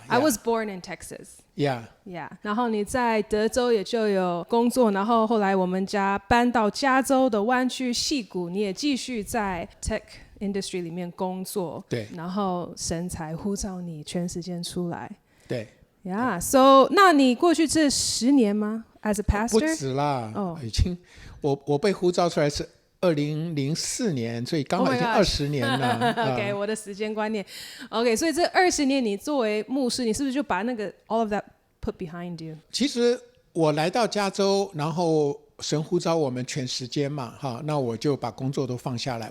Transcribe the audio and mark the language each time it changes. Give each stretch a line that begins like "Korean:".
English: I was born in Texas。 Yeah，
Chinese: 然后你在德州也就有工作，然后后来我们家搬到加州的湾区矽谷，你也继续在 Tech industry 里面工作，对，然后神才呼召你全时间出来，对，so 那你过去这10年吗 ？
English: As a pastor？
Chinese: 不止啦，已经我被呼召出来是2004年，所以刚好已经20年了。 OK， 我的时间观念 ，OK， 所以这20年你作为牧师，你是不是就把那个
English: all of that put behind you？
Chinese: 其实我来到加州，然后神呼召我们全时间嘛，那我就把工作都放下来。